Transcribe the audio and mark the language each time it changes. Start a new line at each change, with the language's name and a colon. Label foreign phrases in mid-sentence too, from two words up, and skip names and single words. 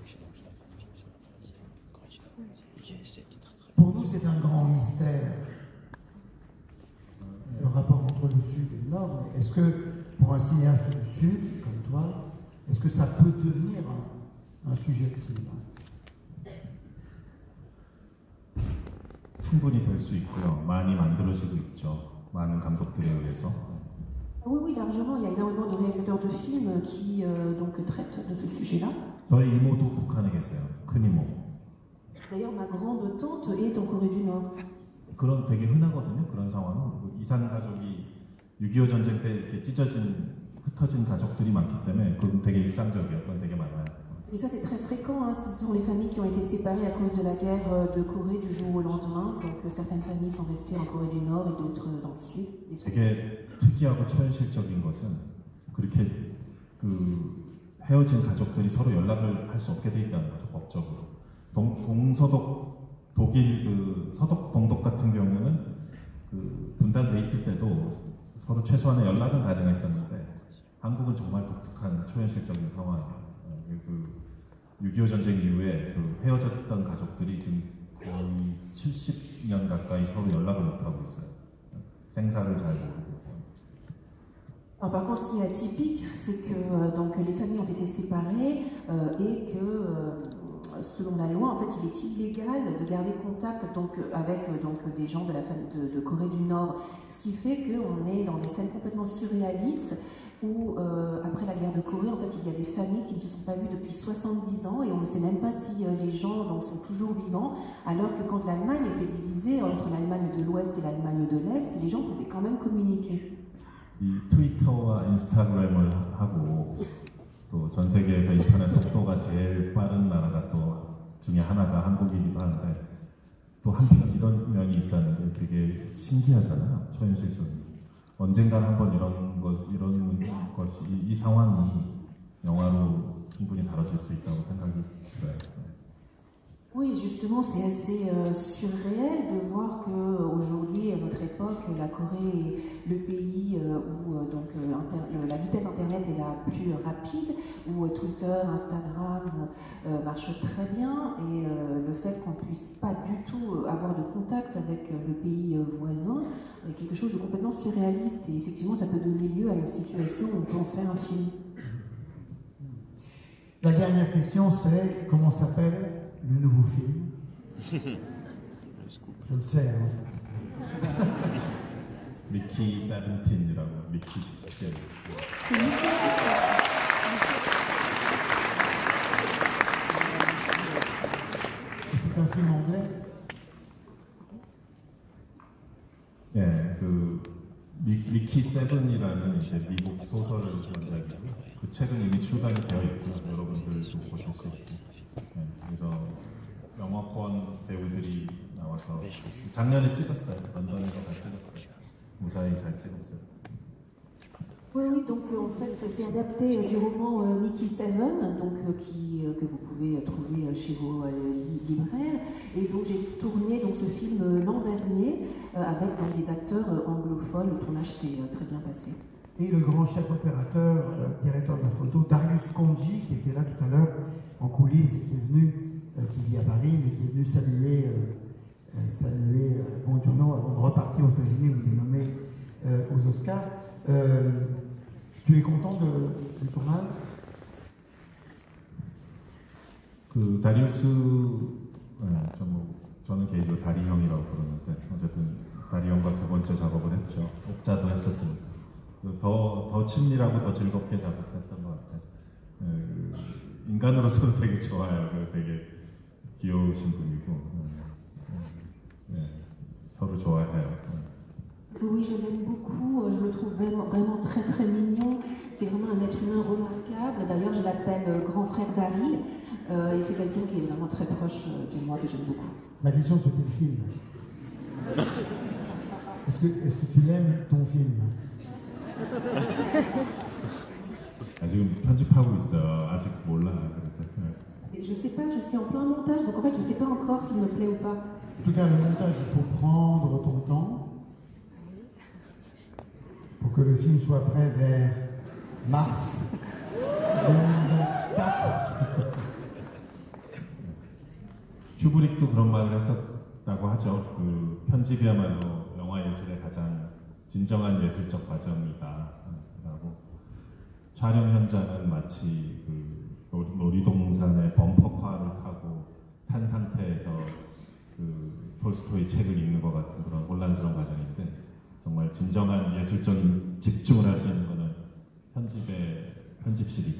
French: Pour nous, c'est un grand mystère, le rapport entre le Sud et le Nord. Est-ce que, pour un cinéaste du Sud, comme toi, est-ce que ça peut devenir un sujet de cinéma?
Korean: 충분히 될 수 있고요. 많이 만들어지고 있죠. 많은 감독들에 의해서.
French: Oui, oui, largement. Il y a énormément de réalisateurs de films qui donc traitent de ce sujet-là.
Korean: 저희 이모도 북한에 계세요. 큰 이모.
French: D'ailleurs, ma grande tante est en Corée du Nord.
Korean: 그런 되게 흔하거든요. 그런 상황은 이산 가족이 6.25 전쟁 때 이렇게 흩어진 가족들이 많기 때문에 그건 되게 일상적이에요. 그건 되게 많아요.
French: Et ça, c'est très fréquent. Hein. Ce sont les familles qui ont été séparées à cause de la guerre de Corée du jour au lendemain. Donc, certaines familles sont restées en Corée du Nord et d'autres dans le Sud.
Korean: 되게 특이하고 초현실적인 것은 그렇게 그 헤어진 가족들이 서로 연락을 할 수 없게 돼 있다는 거죠. 법적으로. 동서독 독일 그 서독 동독 같은 경우는 그 분단돼 있을 때도 서로 최소한의 연락은 가능했었는데 한국은 정말 독특한 초현실적인 상황이에요. 그 6.25 전쟁 이후에 그 헤어졌던 가족들이 지금 거의 70년 가까이 서로 연락을 못 하고 있어요. 생사를 잘 모르고.
French: Alors, par contre, ce qui est atypique, c'est que donc, les familles ont été séparées et que, selon la loi, en fait, il est illégal de garder contact donc, avec des gens de la famille de Corée du Nord. Ce qui fait qu'on est dans des scènes complètement surréalistes où, après la guerre de Corée, en fait, il y a des familles qui ne se sont pas vues depuis 70 ans et on ne sait même pas si les gens donc, sont toujours vivants, alors que quand l'Allemagne était divisée entre l'Allemagne de l'Ouest et l'Allemagne de l'Est, les gens pouvaient quand même communiquer.
Korean: 이 트위터와 인스타그램을 하고 또 전 세계에서 인터넷 속도가 제일 빠른 나라가 또 중에 하나가 한국이기도 한데 또 한편 이런 면이 있다는 게 되게 신기하잖아요. 초현실적인. 언젠간 한번 이런 것이 이 상황이 영화로 충분히 다뤄질 수 있다고 생각이 들어요.
French: Oui, Oui, justement, c'est assez surréel de voir qu'aujourd'hui, à notre époque, la Corée est le pays où la vitesse Internet est la plus rapide, où Twitter, Instagram marchent très bien, et le fait qu'on ne puisse pas du tout avoir de contact avec le pays voisin est quelque chose de complètement surréaliste. Et effectivement, ça peut donner lieu à une situation où on peut en faire un film. La dernière question, c'est comment s'appelle le nouveau film? Je le sais. Hein.
Korean: 미키 17이라고, 미키 17.
French: C'est un film anglais?
Korean: 예, 미키 7이라는 이제 미국 소설 원작이고 그 책은 이미 출간이 되어 있고 여러분들도 보실 수 있고, 예, 그래서 영어권 배우들이 나와서 작년에 찍었어요. 런던에서 다 찍었어요. 무사히 잘 찍었어요.
French: Oui, oui, donc en fait c'est adapté du roman Mickey 7, donc, que vous pouvez trouver chez vos libraires. Et donc j'ai tourné donc, ce film l'an dernier avec donc, des acteurs anglophones. Le tournage s'est très bien passé. Et le grand chef opérateur, directeur de la photo, Darius Konji, qui était là tout à l'heure en coulisses et qui est venu, qui vit à Paris, mais qui est venu saluer Bong Joon-ho avant de repartir aux États-Unis où il est nommé aux Oscars. Tu es content du tournage?
Korean: 다리우스, 저는 개인적으로 다리 형이라고 부르는데 어쨌든 다리 형과 두 번째 작업을 했죠. 옥자도 했었으니까 더 친밀하고 더 즐겁게 작업했던 것 같아요. 인간으로서도 되게 좋아요. 되게 귀여우신 분이고, 서로 좋아해요.
French: Oui, je l'aime beaucoup, je le trouve vraiment très très mignon, c'est vraiment un être humain remarquable. D'ailleurs, je l'appelle grand frère Dari, et c'est quelqu'un qui est vraiment très proche de moi, que j'aime beaucoup. Ma question c'était le film. Est-ce que tu aimes ton film? 지금 편집하고 있어요. 아직 몰라. 그래서. Je sais pas, je suis en plein montage, donc en fait je sais pas encore s'il me plaît ou pas. En tout cas, le montage, il faut prendre ton temps pour que le film soit prêt vers mars 2024.
Korean: 큐브릭도 그런 말을 했었다고 하죠. 그 편집이야말로 영화 예술의 가장 진정한 예술적 과정이다라고. 촬영 현장은 마치 그 놀이동산의 범퍼카를 타고 탄 상태에서 그 톨스토이 책을 읽는 것 같은 그런 혼란스러운 과정인데 정말 진정한 예술적인 집중을 할 수 있는 것은 편집실이다.